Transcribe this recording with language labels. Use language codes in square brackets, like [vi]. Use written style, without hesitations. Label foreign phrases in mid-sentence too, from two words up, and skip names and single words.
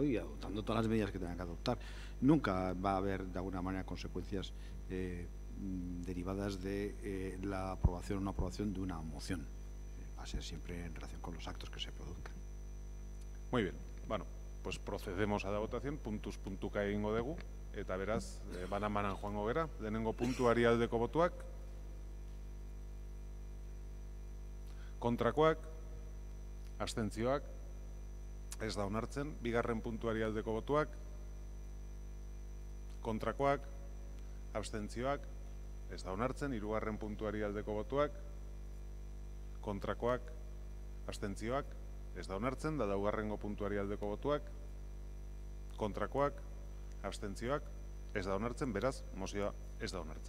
[es] Y adoptando todas las medidas que tengan que adoptar. Nunca va a haber de alguna manera consecuencias derivadas de la aprobación o no aprobación de una moción. Va a ser siempre en relación con los actos que se produzcan. Muy bien, bueno, pues procedemos a la votación, [eu] puntuz puntuka egingo dugu, eta beraz, banan joango gera, lehenengo puntuari aldeko botuak, kontrakoak, abstentzioak, ez da onartzen, bigarren puntuari aldeko botuak, kontrakoak, abstentzioak, ez da onartzen, hirugarren puntuari aldeko botuak, kontrakoak, abstentzioak, ez da onartzen, da laugarrengo puntuari aldeko botuak, kontrakoak, abstentzioak, ez da onartzen, beraz, mozioa ez da onartzen.